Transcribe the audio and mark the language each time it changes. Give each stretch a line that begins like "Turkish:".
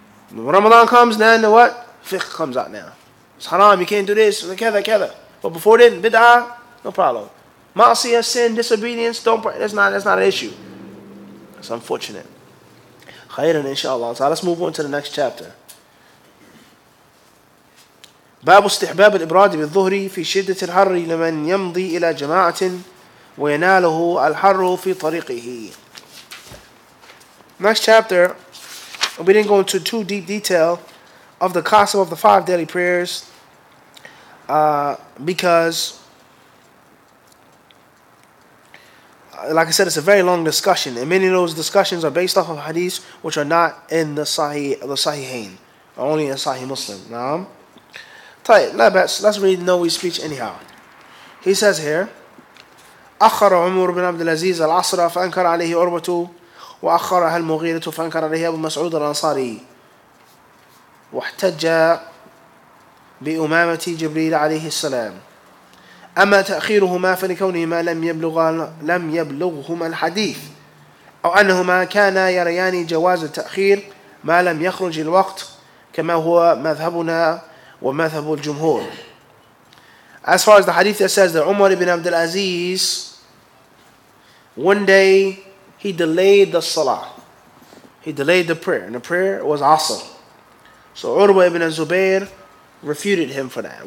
English: When Ramadan comes, then the what? Fiqh comes out now. It's haram, you can't do this, kada. But before then, bid'ah, no problem. Ma'asiyah, sin, disobedience, that's not an issue. It's unfortunate. Khairan, inshallah. So let's move on to the next chapter.
Arabic: باب استحباب الإبراد بالظهر في شدة الحر لمن يمضي إلى جماعة ويناله الحر في طريقه.
English: Next chapter, we didn't go into too deep detail of the custom of the 5 daily prayers because, like I said, it's a very long discussion, and many of those discussions are based off of hadiths which are not in the Sahihain, or only in Sahih Muslim. Naam. Let's read Nawawi's speech anyhow. He says here,
Arabic: أخر عمر بن عبد العزيز العصر فأنكر عليه عروة وأخرها المغيرة فأنكر عليه أبو مسعود الأنصاري واحتج بأمامة جبريل عليه السلام. أما تأخيرهما فلكونهما لم يبلغهما الحديث أو أنهما كانا يريان جواز التأخير ما لم يخرج الوقت كما هو مذهبنا ومذهب الجمهور.
English: As far as the hadith that says that Umar ibn Abdul Aziz, one day he delayed the salah. He delayed the prayer, and the prayer was Asr. So Urwa ibn Zubayr refuted him for that.